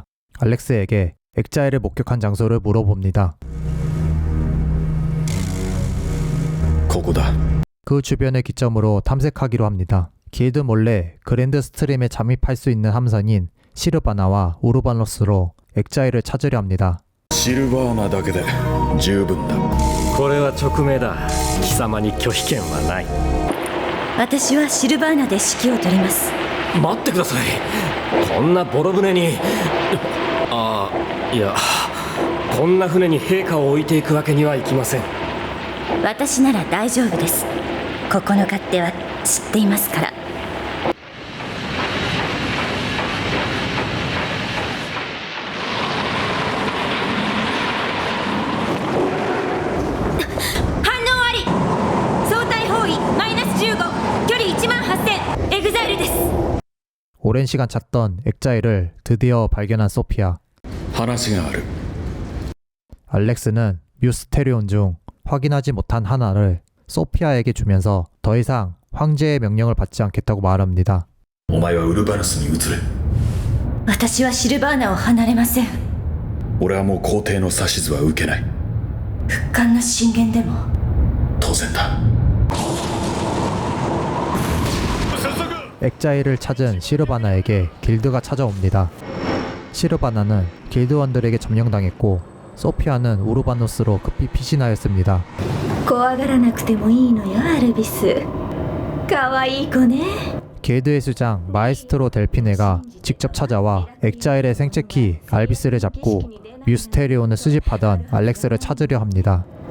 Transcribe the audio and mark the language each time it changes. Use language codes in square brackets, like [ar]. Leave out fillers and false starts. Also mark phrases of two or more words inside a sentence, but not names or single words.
[ko] 알렉스에게 엑자일을 목격한 장소를 물어봅니다. [ja] ここだ。 [ko] 그 주변을 기점으로 탐색하기로 합니다. 길드 몰래 그랜드 스트림에 잠입할 수 있는 함선인 시르바나와 우르바노스로 엑자일을 찾으려 합니다. [ja] シルバーナだけで十分だ。これは勅命だ。貴様に拒否権はない。私はシルバーナで指揮を執ります。待ってください。こんなボロ船に。ああ、いや、こんな船に陛下を置いていくわけにはいきません。私なら大丈夫です。ここの勝手は知っていますから。反応あり。相対方位-15、距離18000、エグザイルです。 [ko] 오랜 시간 찾던 엑자일을 드디어 발견한 소피아. [ja] 話がある。 [ko] 알렉스는 뮤스테리온 중 확인하지 못한 하나를 소피아에게 주면서 더 이상 황제의 명령을 받지 않겠다고 말합니다. [ja] お前はウルバヌスに移れ。私はシルバーナを離れません。俺はもう皇帝の指図は受けない。復刊の進言でも。当然だ。 [ko] 엑자일을 찾은 시르바나에게 길드가 찾아옵니다. 시르바나는 길드원들에게 점령당했고 소피아는 우르바노스로 급히 피신하였습니다. [ja] 怖がらなくてもいいのよ、アルビス。かわいい子ね。 [ko] 길드의 수장 마에스트로 델피네가 직접 찾아와 엑자일의 생체키 알비스를 잡고 뮤스테리온을 수집하던 알렉스를 찾으려 합니다.